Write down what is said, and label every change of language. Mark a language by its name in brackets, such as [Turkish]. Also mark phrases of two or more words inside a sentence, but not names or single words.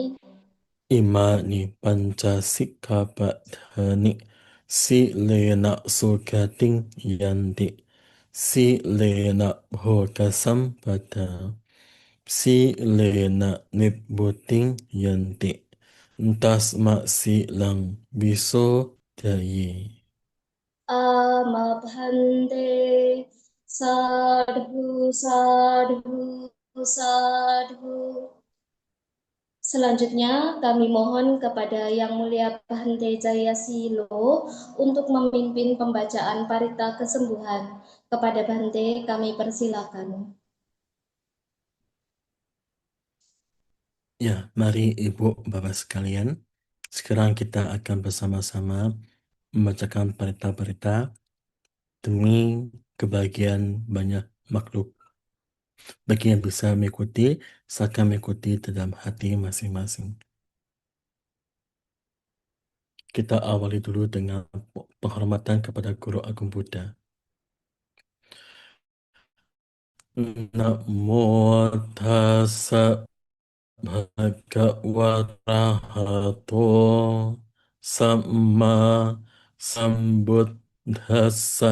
[Pali] Imani Panchasikkhapadhani Silena Sugating Yanti Silena Bhogasampada Silena Nibbuting Yanti Tasma Silang Viso Dayi. Amabhante sadhu sadhu sadhu. [Indonesian] Selanjutnya kami mohon kepada Yang Mulia Bhante Jayasilo untuk memimpin pembacaan parita kesembuhan. Kepada Bhante kami persilakan. Ya, mari Ibu Bapak sekalian, sekarang kita akan bersama-sama membacakan parita-parita demi kebahagiaan banyak makhluk. Bagi yang bisa mengikuti, silakan mengikuti dalam hati masing-masing. Kita awali dulu dengan penghormatan kepada Guru Agung Buddha. [Pali] Namo tassa bhagavata arahato samma sambuddhassa.